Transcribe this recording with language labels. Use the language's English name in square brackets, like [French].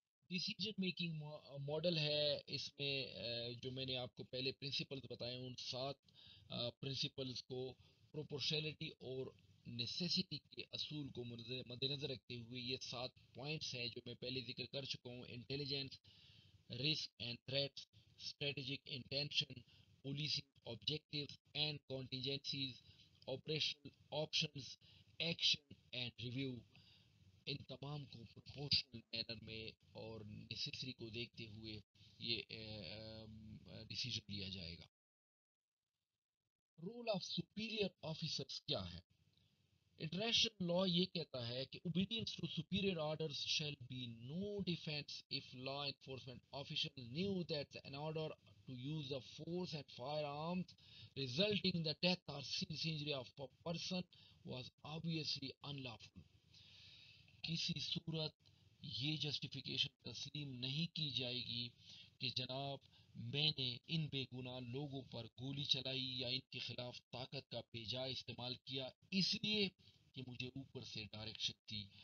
[Urdu] Decision making model ہے اس میں جو میں نے آپ کو پہلے پرنسپلز بتائے ان 7 پرنسپلز کو پروپورشنلٹی اور نیسیسٹی کے اصول کو مد نظر رکھتے ہوئے یہ 7 پوائنٹس ہیں جو میں پہلے ذکر کر چکا ہوں: intelligence, risk and threats, strategic intention, policing objectives and کانٹینجنسیز، operational options, action and review. ان تمام کو پروپورشنل مینر میں اور نیسیسری کو دیکھتے ہوئے یہ ڈیسیجن لیا جائے گا. رول آف سپیریئر آفیسرس کیا ہے؟ انٹرنیشنل لا یہ کہتا ہے کہ [English] obedience to superior orders shall be no defense if law enforcement official knew that an order to use the force and firearms resulting in the death or serious injury of a person was obviously unlawful. [Urdu] کسی صورت یہ justification تسلیم نہیں کی جائے گی کہ جناب میں نے ان بے گناہ لوگوں پر گولی چلائی یا ان کے خلاف طاقت کا بے جا استعمال کیا اس لیے کہ مجھے اوپر سے ڈائریکشن تھی.